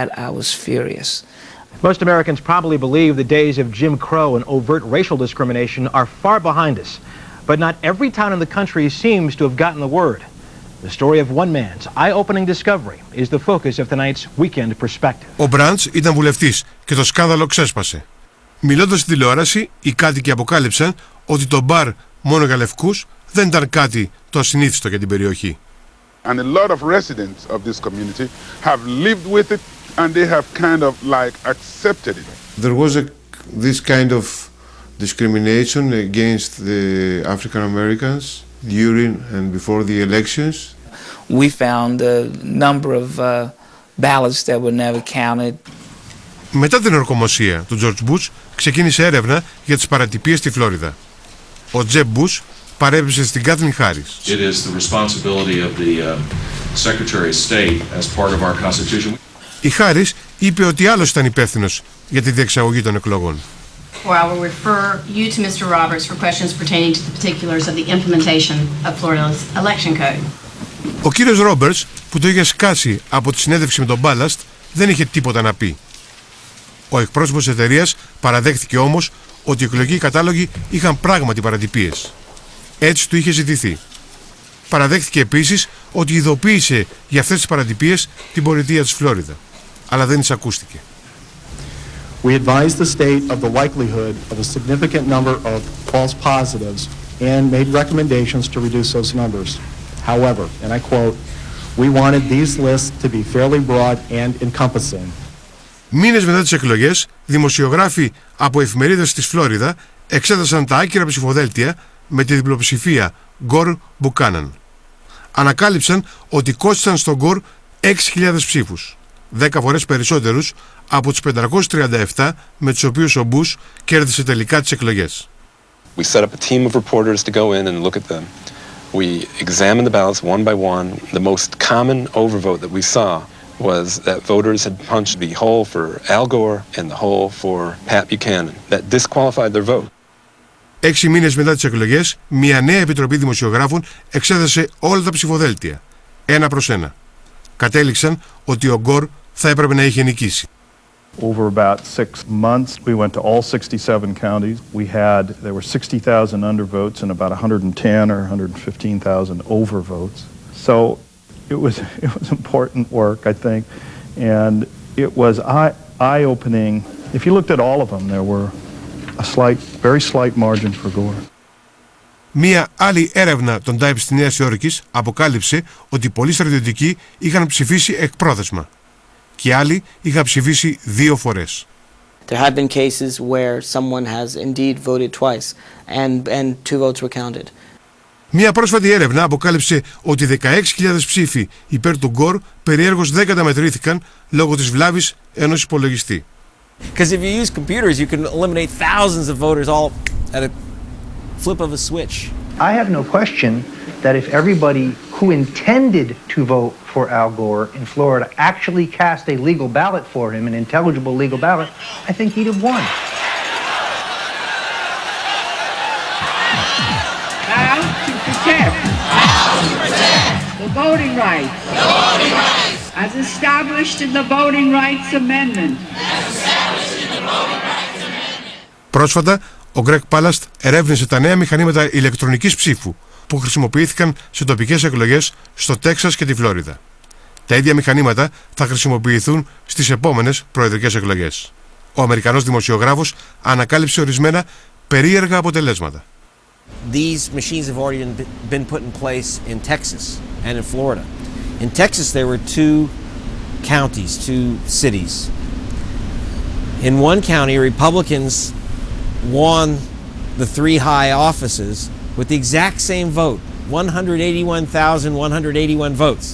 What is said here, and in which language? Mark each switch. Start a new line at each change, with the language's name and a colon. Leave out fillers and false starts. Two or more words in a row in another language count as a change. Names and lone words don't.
English: I was furious. Most Americans probably believe the days of Jim Crow and overt racial discrimination are far behind us. But not every town in the country seems to have gotten the word. The story of one man's eye-opening discovery is the focus of tonight's Weekend Perspective.
Greek: Ο Μπραντς ήταν βουλευτής και το σκάνδαλο ξέσπασε. Μιλώντας στην τηλεόραση, οι κάτοικοι αποκάλυψαν ότι το μπαρ μόνο για λευκούς δεν ήταν κάτι το ασυνήθιστο για την περιοχή.
English: And a lot of residents of this community have lived with it and they have kind of like accepted it. There was this kind of discrimination against the African Americans during and before the elections. We found a number of ballots that were never counted.
Greek: Μετά την ορκομοσία του George Bush ξεκίνησε έρευνα για τις παρατυπίες στη Φλόριδα. Ο Jeb Bush παρέπεψε στην Κάθλιν Χάρις.
English: It is the responsibility of the Secretary of State as part of our Constitution.
Greek: Η Χάρις είπε ότι άλλος ήταν υπεύθυνος για τη διεξαγωγή των εκλογών.
English: Or I will refer you to Mr. Roberts for questions pertaining to the particulars of the implementation of Florida's election code.
Greek: Ο κύριος Ρόμπερτς, που το είχε σκάσει από τη συνέντευξη με τον Μπάλαστ, δεν είχε τίποτα να πει. Ο εκπρόσωπος της εταιρείας παραδέχθηκε όμως ότι οι εκλογικοί κατάλογοι είχαν πράγματι παρατυπίες. Έτσι του είχε ζητηθεί. Παραδέχθηκε επίσης ότι ειδοποίησε για αυτές τις παρατυπίες την πολιτεία της Φλόριδα. Αλλά δεν εισακούστηκε.
English: We advised the state of the likelihood of a significant number of false positives and made recommendations to reduce those numbers. However, and I quote, we wanted these lists to be fairly broad and encompassing.
Greek: Μήνες μετά τις εκλογές, δημοσιογράφοι από εφημερίδες της Φλόριδα εξέτασαν τα άκυρα ψηφοδέλτια με τη διπλοψηφία Γκορ-Μπουκάναν. Ανακάλυψαν ότι κόστησαν στον Γκορ 6.000 ψήφους, 10 φορές περισσότερους από τους 537 με τους οποίους ο Μπούς κέρδισε τελικά τις εκλογές.
English: We set up a team of reporters to go in and look at them. We examined the ballots one by one. The most common overvote that we saw was that voters had punched the hole for Al Gore and the hole for Pat Buchanan. That disqualified their vote.
Greek: 6 μήνες μετά τις εκλογές, μια νέα επιτροπή δημοσιογράφων εξέτασε όλα τα ψηφοδέλτια, ένα προς ένα. Κατέληξαν ότι ο Γκορ θα έπρεπε να είχε νικήσει.
English: Over about 6 months, we went to all 67 counties. There were 60,000 undervotes and about 110 or 115,000 overvotes. So it was important work, I think, and it was eye-opening. If you looked at all of them, there were very slight margin for Gore.
Greek: Μία άλλη έρευνα των Times της Νέας Υόρκης αποκάλυψε ότι πολλοί στρατιωτικοί είχαν ψηφίσει εκπρόθεσμα και άλλοι είχαν ψηφίσει 2 φορές.
English: There have been cases where someone has indeed voted twice and 2 votes were counted.
Greek: Μία πρόσφατη έρευνα αποκάλυψε ότι 16.000 ψήφοι υπέρ του Γκορ περιέργως δεν καταμετρήθηκαν λόγω της βλάβης ενός υπολογιστή.
English: Because if you use computers, you can eliminate thousands of voters all at a flip of a switch. I have no question that if everybody who intended to vote for Al Gore in Florida actually cast a legal ballot for him, an intelligible legal ballot, I think he'd have won. How to protect the voting rights as established in the Voting Rights Amendment.
Greek: Πρόσφατα, ο Γκρέγκ Πάλαστ ερεύνησε τα νέα μηχανήματα ηλεκτρονικής ψήφου που χρησιμοποιήθηκαν σε τοπικές εκλογές στο Τέξας και τη Φλόριδα. Τα ίδια μηχανήματα θα χρησιμοποιηθούν στις επόμενες προεδρικές εκλογές. Ο Αμερικανός δημοσιογράφος ανακάλυψε ορισμένα περίεργα αποτελέσματα.
English: These machines have already been put in place in Texas and in Florida. In Texas, there were 2 counties, 2 cities. In one county, Republicans won the 3 high offices with the exact same vote, 181,181 votes.